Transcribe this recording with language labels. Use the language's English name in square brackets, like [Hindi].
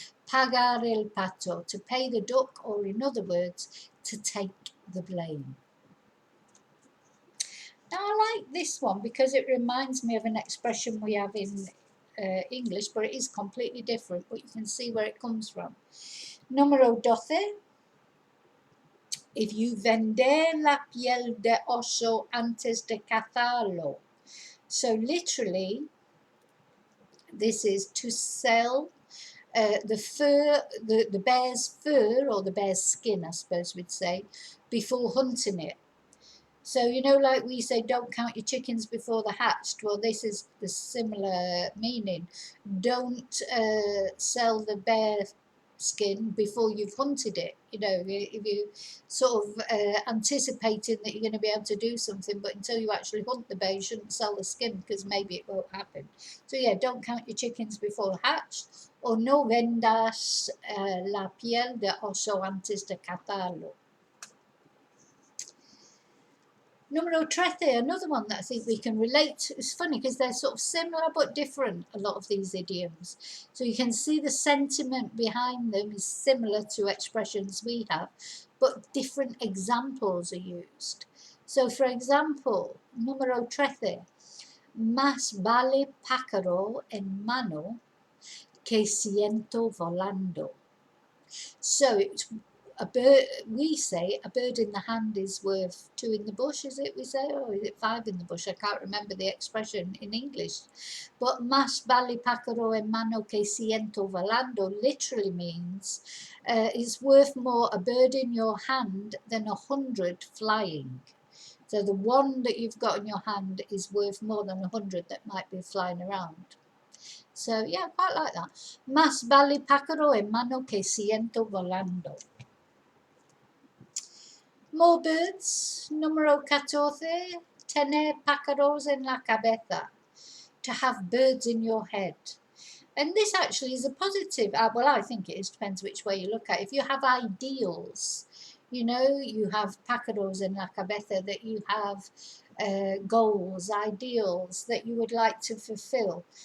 [Spanish] Pagar el pato, [English] to pay the duck, or in other words, to take the blame. Now I like this one because it reminds me of an expression we have in English, but it is completely different, but you can see where it comes from. [Spanish] Número 12. [English] If you [Spanish] vender la piel de oso antes de cazarlo. [English] So literally, this is to sell the fur, the bear's fur, or the bear's skin, I suppose we'd say, before hunting it. So, you know, like we say, don't count your chickens before they're hatched. Well, this is the similar meaning. Don't sell the bear skin before you've hunted it. You know, if you sort of anticipating that you're going to be able to do something, but until you actually hunt the bear, you shouldn't sell the skin because maybe it won't happen. So yeah, don't count your chickens before hatched. [Spanish] O no vendas la piel de oso antes de cazarlo. Número 13, [English] another one that I think we can relate to. It's funny because they're sort of similar but different, a lot of these idioms. So you can see the sentiment behind them is similar to expressions we have, but different examples are used. So for example, [Spanish] número 13, más vale pájaro en mano que ciento volando. [English] So it's a bird, we say a bird in the hand is worth two in the bush, is it we say, or is it five in the bush? I can't remember the expression in English. But [Spanish] más vale pájaro en mano que ciento volando [English] literally means it's worth more a bird in your hand than 100 flying. So the one that you've got in your hand is worth more than 100 that might be flying around. So yeah, quite like that. [Spanish] Más vale pájaro en mano que ciento volando. [English] More birds. [Spanish] Número 14. Tener pájaros en la cabeza. [English] To have birds in your head. And this actually is a positive. Well, I think it is. Depends which way you look at it. If you have ideals, you know, you have [Spanish] pájaros en la cabeza, [English] that you have goals, ideals that you would like to fulfill.